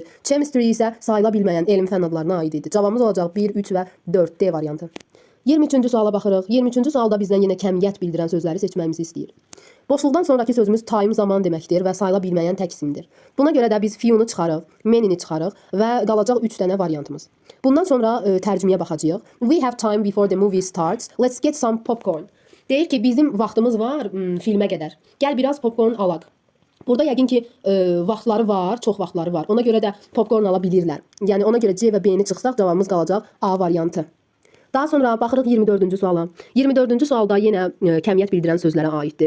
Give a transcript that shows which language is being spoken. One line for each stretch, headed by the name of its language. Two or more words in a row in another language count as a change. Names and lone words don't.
Azerbaijani: Chemistry isə sayıla bilməyən elm fənn adlarına aid idi. Cavabımız olacaq 1, 3 və 4 D variantı. 23-cü suala baxırıq. 23-cü sualda bizdən yenə kəmiyyət bildirən sözləri seçməyimizi istəyir. Boşluqdan sonraki sözümüz time zaman deməkdir və sayıla bilməyən tək isimdir. Buna görə də biz few-nu çıxarıq, many-ni çıxarıq və qalacaq 3 dənə variantımız. Bundan sonra tərcüməyə baxacağıq.
English: We have time before the movie starts. Let's get some popcorn.
Azerbaijani: Deyir ki, bizim vaxtımız var filmə qədər. Gəl biraz popcorn alaq. Burada yəqin ki, vaxtları var, çox vaxtları var. Ona görə də popcorn ala bilirlər. Yəni ona görə C və B-ni çıxsaq cavabımız qalacaq A variantı. Daha sonra baxırıq 24-cü suala. 24-cü sualda yenə kəmiyyət bildirən sözlərə aiddir.